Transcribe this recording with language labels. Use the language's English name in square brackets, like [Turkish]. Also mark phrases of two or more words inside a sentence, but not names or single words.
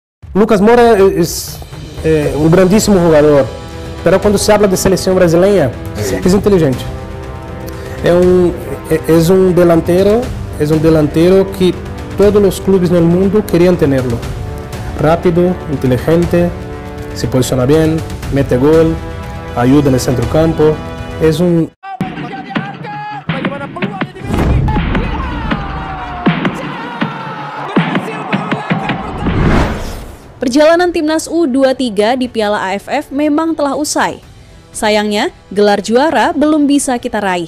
[Spanish] Lucas Moura es un grandísimo jugador, pero cuando se habla de selección brasileña, es inteligente. Es un delantero que todos los clubes del mundo querían tenerlo. Rápido, inteligente, se posiciona bien, mete gol, ayuda en el centro campo. Es un... [Indonesian] Perjalanan timnas U23 di Piala AFF memang telah usai. Sayangnya, gelar juara belum bisa kita raih.